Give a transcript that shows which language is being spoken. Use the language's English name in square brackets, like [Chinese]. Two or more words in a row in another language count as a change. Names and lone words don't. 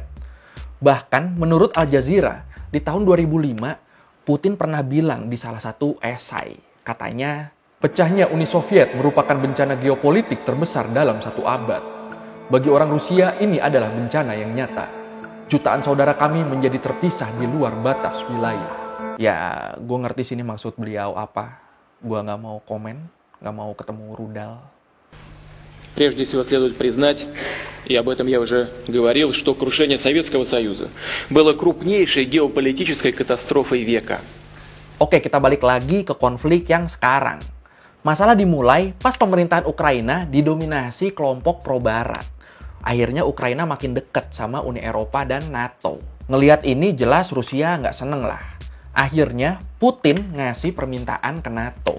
[Indonesian] Bahkan menurut Al Jazeera, di tahun 2005, Putin pernah bilang di salah satu esai, katanya, pecahnya Uni Soviet merupakan bencana geopolitik terbesar dalam satu abad. Bagi orang Rusia, ini adalah bencana yang nyata. Jutaan saudara kami menjadi terpisah di luar batas wilayah. Ya, gue ngerti sini maksud beliau apa. Gue nggak mau komen, nggak mau ketemu rudal. [Russian] Прежде всего следует признать, и об этом я уже говорил, что крушение Советского Союза было крупнейшей геополитической катастрофой века. [Indonesian] Oke, kita balik lagi ke konflik yang sekarang. Masalah dimulai pas pemerintahan Ukraina didominasi kelompok pro-barat. Akhirnya Ukraina makin dekat sama Uni Eropa dan NATO. Ngelihat ini jelas Rusia nggak seneng lah. Akhirnya Putin ngasih permintaan ke NATO.